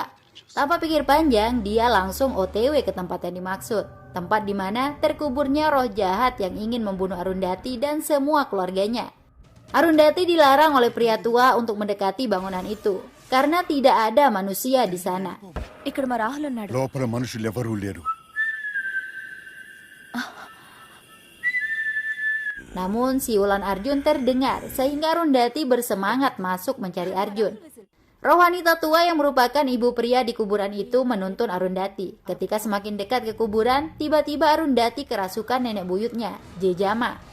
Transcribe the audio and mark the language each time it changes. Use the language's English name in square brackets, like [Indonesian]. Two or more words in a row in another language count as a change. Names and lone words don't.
[Indonesian] Tanpa pikir panjang, dia langsung OTW ke tempat yang dimaksud. Tempat di mana terkuburnya roh jahat yang ingin membunuh Arundhati dan semua keluarganya. Arundhati dilarang oleh pria tua untuk mendekati bangunan itu karena tidak ada manusia di sana. [Telugu] లోపల మనుషులెవరూ లేరు. [Indonesian] Namun siulan Arjun terdengar sehingga Arundhati bersemangat masuk mencari Arjun. Roh wanita tua yang merupakan ibu pria di kuburan itu menuntun Arundhati. Ketika semakin dekat ke kuburan, tiba-tiba Arundhati kerasukan nenek buyutnya, Jejama.